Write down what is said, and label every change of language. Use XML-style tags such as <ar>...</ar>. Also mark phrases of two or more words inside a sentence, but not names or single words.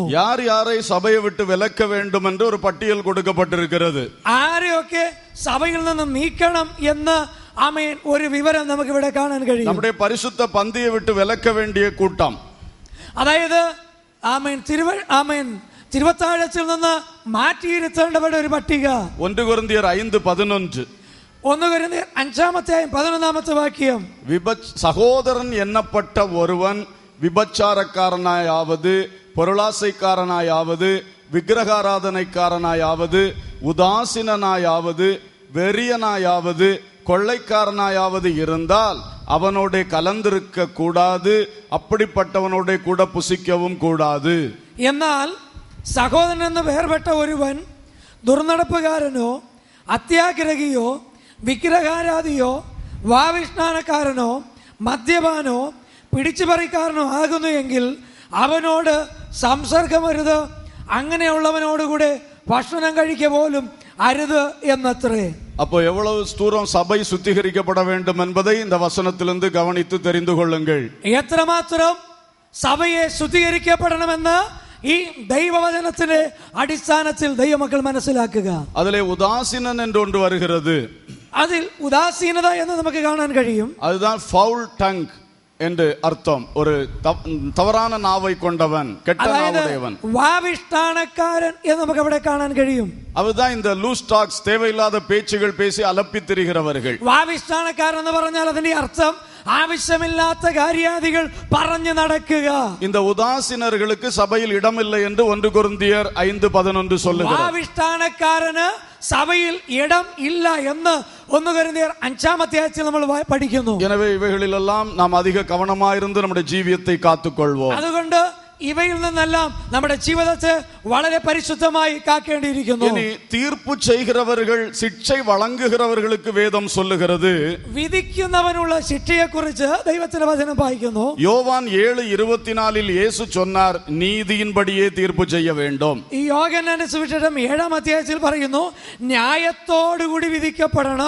<ta>யார் யாரை சபையை விட்டு விலக்க வேண்டும் என்று ஒரு பட்டியல் கொடுக்கப்பட்டிருக்கிறது.</ta> <ml>ആരെയൊക്കെ സഭയിൽ നിന്ന് നീക്കണം എന്ന് ആമേൻ ഒരു വിവരം നമുക്ക് ഇവിടെ കാണാൻ കഴിയും.</ml> <ta>நம்முடைய பரிசுத்த பந்தியை விட்டு விலக்க வேண்டிய கூட்டம்,</ta> <ml>അതായത് ആമേൻ തിരുവത്താഴത്തിൽ നിന്ന് മാറ്റിയിരുത്തേണ്ടവരുടെ ഒരു പട്ടിക.</ml> <ta>1 கொரிந்தியர் 5:11.</ta> <ml>1 കൊരിന്ത്യർ 5-ാം അധ്യായം 11-ാമത്തെ വാക്യം.</ml> <ta>சகோதரன் எண்ணப்பட்ட ஒருவன் விபச்சாரக்காரனாயாவது, பொருளாசைக்காரனாயாவது, விக்கிரகாராதனைக்காரனாயாவது, உதாசீனனாயாவது, வெறியனாயாவது, கொள்ளைக்காரனாயாவது இருந்தால் அவனோட கலந்திருக்க கூடாது, அப்படிப்பட்டவனோட கூட புசிக்கவும் கூடாது.</ta> <ml>എന്നാൽ സഹോദരൻ എന്ന് വേർപെട്ട ഒരുവൻ ദുർനടപ്പുകാരനോ അത്യാഗ്രഹിയോ വിഗ്രഹാരാധിയോ വാവിഷ്ണാനക്കാരനോ മദ്യപാനോ പിടിച്ചുപറിക്കാരനോ ആകുന്നു എങ്കിൽ അവനോട് സംസർഗമരുത്, അങ്ങനെയുള്ളവനോടുകൂടെ ഭക്ഷണം കഴിക്കുക പോലും அருது എന്നത്രേ.</ml> <ta>அப்போ எவ்வளவு தூரம் சபை சுத்திகரிக்கப்பட வேண்டும் என்பதை இந்த வசனத்திலிருந்து கவனித்து தெரிந்து கொள்ளுங்கள்.</ta> <ml>എത്രമാത്രം സഭയെ ശുദ്ധീകരിക്കപ്പെടണമെന്ന് ഈ ദൈവവചനത്തിന്റെ അടിസ്ഥാനത്തിൽ ദൈവമക്കൾ മനസ്സിലാക്കുക.</ml> <ta>அதிலே உதாசீனன் என்று ஒன்று வருகிறது.</ta> <ml>അതിൽ ഉദാസീനത എന്ന് നമുക്ക് കാണാൻ കഴിയും.</ml> <ta>அதுதான்</ta> <en>foul tongue</en> <ta>என்று அர்த்தம். ஒரு தவறான நாவை கொண்டவன், கெட்ட நாவுடையவன்,</ta> <ml>വാവിഷ്ഠാനക്കാരൻ എന്ന് നമുക്ക് അവിടെ കാണാൻ കഴിയും.</ml> <ta>அதுதான் இந்த</ta> <en>loose talks,</en> <ta>தேவையில்லாத பேச்சுகள் பேசி அலப்பி திரிகிறவர்கள்.</ta> <ml>വാവിഷ്ഠാനക്കാരൻ എന്ന് പറഞ്ഞാൽ അതിന്റെ അർത്ഥം ആവശ്യമില്ലാത്ത കാര്യാദികൾ പറഞ്ഞു നടക്കുക.</ml> <ta>இந்த உதாசீனர்களுக்கு சபையில் இடமில்லை என்று 1 கொரிந்தியர் 5:11 சொல்லுகிறது.</ta> <ml>വാവിഷ്ഠാനക്കാരന് സഭയിൽ ഇടം ഇല്ല എന്ന് 1 കൊരിന്ത്യർ 5-ാം അധ്യായത്തിൽ നമ്മൾ പഠിക്കുന്നു.</ml> <ta>எனவே இவைகளிலெல்லாம் நாம் அதிக கவனமாயிருந்து நம்முடைய ஜீவியத்தை காத்துக்கொள்வோம்.</ta> <ml>അതുകൊണ്ട് ഇവയിൽ നിന്നെല്ലാം നമ്മുടെ ജീവിതത്തെ വളരെ പരിശുദ്ധമായി കാക്കേണ്ടിയിരിക്കുന്നു.</ml> <ta>இனி தீர்ப்பு செய்கிறவர்கள் சிக்ஷை வழங்குகிறவர்களுக்கு வேதம் சொல்லுகிறது,</ta> <ml>വിധിക്കുന്നവനുള്ള ശിക്ഷയെക്കുറിച്ച് ദൈവത്തിന്റെ വചനം വായിക്കുന്നു.</ml> <ta>யோவான் 7:24 இயேசு சொன்னார், நீதியின்படியே தீர்ப்பு செய்ய வேண்டும்.</ta> <ml>ഈ യോഹന്നാന്റെ സുവിശേഷം 7-ാം അധ്യായത്തിൽ പറയുന്നു, ന്യായത്തോടുകൂടി വിധിക്കപ്പെടണം.</ml>